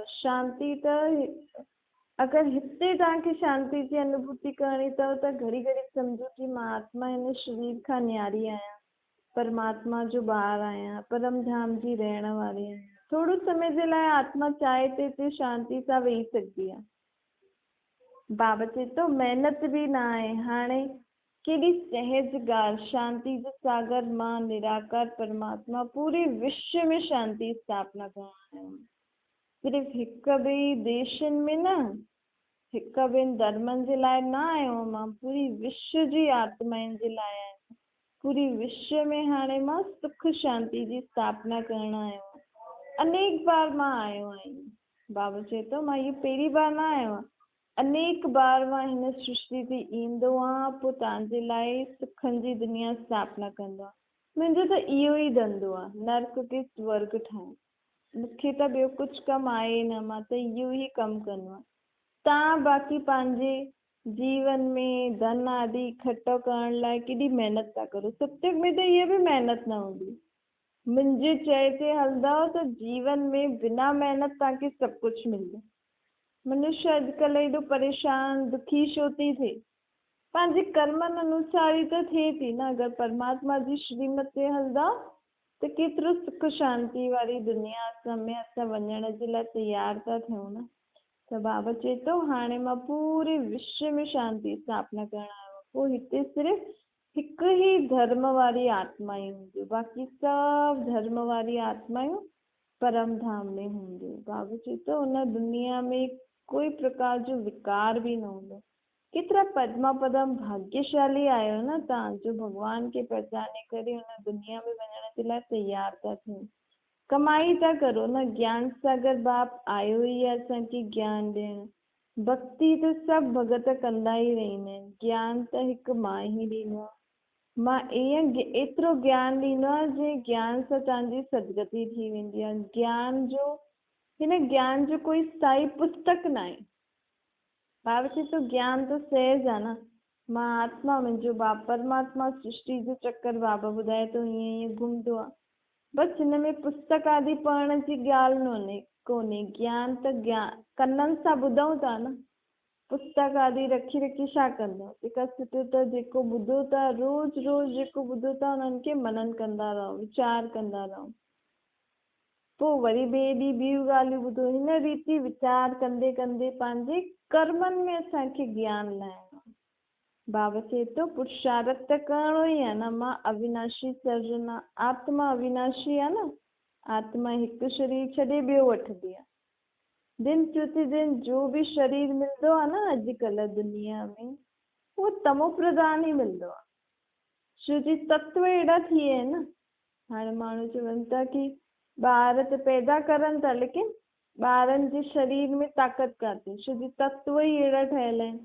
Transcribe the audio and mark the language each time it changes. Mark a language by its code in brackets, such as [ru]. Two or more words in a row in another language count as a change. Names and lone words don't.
[sd] शांती त अगरि हिते तव्हांखे शांती जी अनुभूति करणी अथव त घड़ी घड़ी सम्झो कि मां आत्मा हिन शरीर खां न्यारी आहियां, परमात्मा जो ॿार आहियां, परम धाम जी रहण वारी आहियां। थोरो समय जे लाइ आत्मा चाहे त हिते शांती सां वेही सघंदी आहे। बाबा चए थो महिनत बि न आहे। हाणे केॾी सहज ॻाल्हि, शांति जो सागर मां निराकार परमात्मा पूरे विश्व में शांति स्थापना करण आयो। सिर्फ़ हिक ॿिए देशनि में न, हिक ॿिनि धर्मनि जे लाइ न आयो मां, पूरी विश्व जी आत्माउनि जे लाइ आहियां। पूरी विश्व में हाणे मां सुख शांति जी स्थापना करण आयो। अनेक बार मां आयो आहियां। बाबा चए थो मां इहो पहिरीं बार न आयो आहियां, अनेक बार मां हिन सृष्टि ते ईंदो आहियां, पोइ तव्हांजे लाइ सुखनि जी दुनिया स्थापना कंदो आहे। मुंहिंजो त इहो ई धंधो आहे, नर्क खे स्वर्ग ठाहिण। मूंखे त ॿियो कुझु कमु आहे न, मां त इहो ई कमु कंदो आहियां। तव्हां बाक़ी पंहिंजे जीवन में धन आदि इकठो करण लाइ केॾी महिनत था करो। सत्संग में त इहा बि महिनत न हूंदी। मुंहिंजे चए ते हलंदव त जीवन में बिना महिनत तव्हांखे सभु कुझु मिलंदो। मनुष्य अॼुकल्ह एॾो परेशान दुखी छो थी थिए? पंहिंजे कर्मनि अनुसार ई त थिए थी न। अगरि परमात्मा जी श्रीमत ते हलंदा त केतिरो सुख शांती वारी दुनिया में असां वञण जे लाइ तयार था थियूं न। त बाबा चए थो हाणे मां पूरे विश्व में शांती स्थापना करण आयो। पोइ हिते सिर्फ़ हिकु ई धर्म वारी आत्मायूं हूंदियूं, बाक़ी सभु धर्म वारी आत्मायूं परम धाम में हूंदियूं। बाबा चए थो हुन दुनिया में कोई प्रकार जो विकार बि न हूंदो। केतिरा पद्मा पदम भाग्यशाली आहियो न तव्हां, जो भॻवान खे पहचाने करे हुन दुनिया में वञण जे लाइ तयार था थियनि। कमाई था करो न। ज्ञान सागर बाप आयो ई आहे असांखे ज्ञान ॾियणु। भक्ति त सभु भॻत कंदा ई रहंदा आहिनि, ज्ञान त हिकु मां ई ॾींदो आहे। मां एतिरो ज्ञान ॾींदो आहे जंहिं ज्ञान सां तव्हांजी सदगति थी वेंदी आहे। हिन ज्ञान जो कोई स्थाई पुस्तक न आहे। बाबा चए थो ज्ञान त सहज आहे न। मां आत्मा, मुंहिंजो बाप परमात्मा, सृष्टि जो चक्कर बाबा ॿुधाए थो हीअं हीअं घुमंदो आहे। बसि हिन में पुस्तक आदि पढ़ण जी ॻाल्हि कोन्हे। ज्ञान त कननि सां ॿुधूं था न। पुस्तक आदि रखी रखी छा कंदो? तंहिंखां सुठो त जेको ॿुधो था, रोज़ रोज़ जेको ॿुधो था उन्हनि खे मनन कंदा रहो, वीचार कंदा रहो। पोइ वरी ॿिए ॾींहुं ॿियूं ॻाल्हियूं ॿुधो। हिन रीति वीचार कंदे कंदे पंहिंजे कर्मनि में असांखे ज्ञान लाइणो आहे। बाबा चए थो पुरुषार्थ त करिणो ई आहे न। मां अविनाशी सर्जन आहे, आत्मा अविनाशी आहे न। आत्मा हिकु शरीर छॾे ॿियो वठंदी आहे। दिन प्रतिदिन जो बि शरीर मिलंदो आहे न अॼुकल्ह दुनिया में, उहो तमो प्रधान ई मिलंदो आहे। छो जी तत्व अहिड़ा थी विया आहिनि न। हाणे माण्हू चवनि था कि ॿार त पैदा करनि था, लेकिन ॿारनि जे शरीर में ताक़त काथे, छो जी तत्व ई अहिड़ा ठहियल आहिनि।